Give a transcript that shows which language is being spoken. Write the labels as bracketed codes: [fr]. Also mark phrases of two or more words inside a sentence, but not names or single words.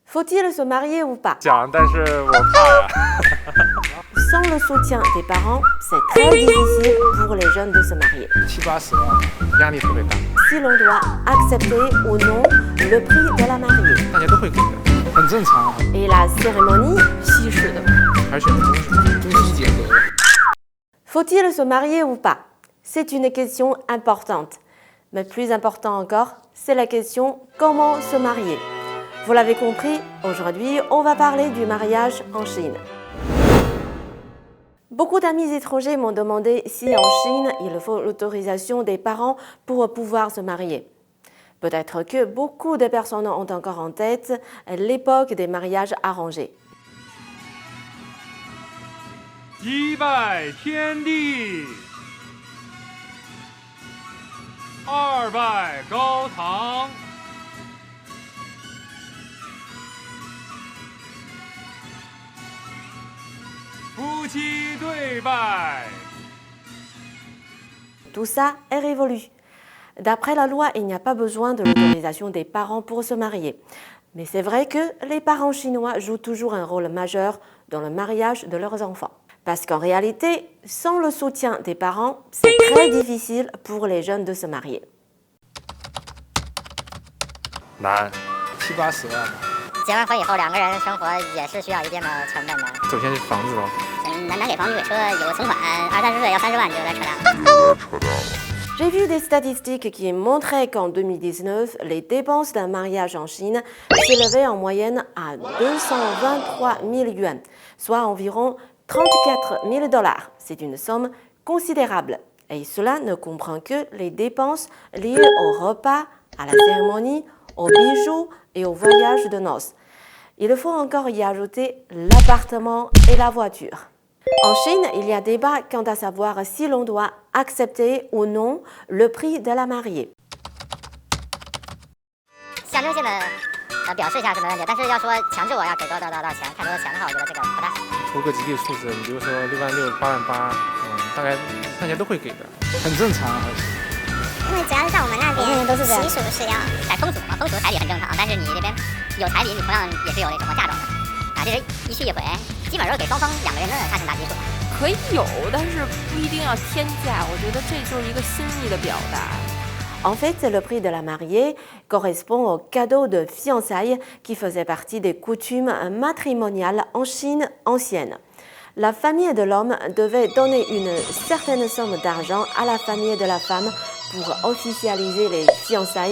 [fr] Faut-il se marier ou pas? [zh] 想，但是我怕呀。 [fr] Sans le soutien des parents, c'est très difficile pour les jeunes de se marier. [zh] 70-80 万，压力特别大， [fr] Si l'on doit accepter ou non le prix de la mariée. [zh] 大家都会给的，很正常啊。 [fr] Et la cérémonie, [zh] 西式的，还是选择中式吧，中西结合。 [fr] faut-il se marier ou pas? C'est une question importante. Mais plus important encore, c'est la question comment se marier. Vous l'avez compris, aujourd'hui, on va parler du mariage en Chine. Beaucoup d'amis étrangers m'ont demandé si en Chine, il faut l'autorisation des parents pour pouvoir se marier. Peut-être que beaucoup de personnes ont encore en tête l'époque des mariages arrangés. [zh] 一拜天地，二拜高堂，夫妻对拜。 [fr] Tout ça est révolu. D'après la loi, il n'y a pas besoin de l'autorisation des parents pour se marier. Mais c'est vrai que les parents chinois jouent toujours un rôle majeur dans le mariage de leurs enfants. Parce qu'en réalité, sans le soutien des parents, c'est très difficile pour les jeunes de se marier. [zh] 难，70-80万。结完婚以后，两个人生活也是需要一定的成本的。首先是房子喽，男给房，女给车，有个存款，20-30岁要30万就有点扯淡了。 [fr] J'ai vu des statistiques qui montraient qu'en 2019, les dépenses d'un mariage en Chine s'élevaient en moyenne à 223 000 yuan, soit environ 34 000 dollars. C'est une somme considérable. Et cela ne comprend que les dépenses liées au repas, à la cérémonie, aux bijoux et au voyage de noces. Il faut encore y ajouter l'appartement et la voiture. En Chine, il y a débat quant à savoir si l'on doit accepter ou non le prix de la mariée. [zh] 象征性的表示一下是没问题，但是要说强制我要给多少钱，太多的钱的话，我觉得这个不大行。出个集体数字，你比如说66000、88000，大概大家都会给的，很正常啊。因为主要是在我们那边习俗是要在风俗嘛，风俗彩礼很正常，但是你这边有彩礼，你同样也是有那什么嫁妆的啊，这是一去一回，基本上都是给双方两个人的大情大基数。可以有，但是不一定要天价。我觉得这就是一个心意的表达。 [fr] En fait, le prix de la mariée correspond au cadeau de fiançailles qui faisait partie des coutumes matrimoniales en Chine ancienne. La famille de l'homme devait donner une certaine somme d'argent à la famille de la femme pour officialiser les fiançailles.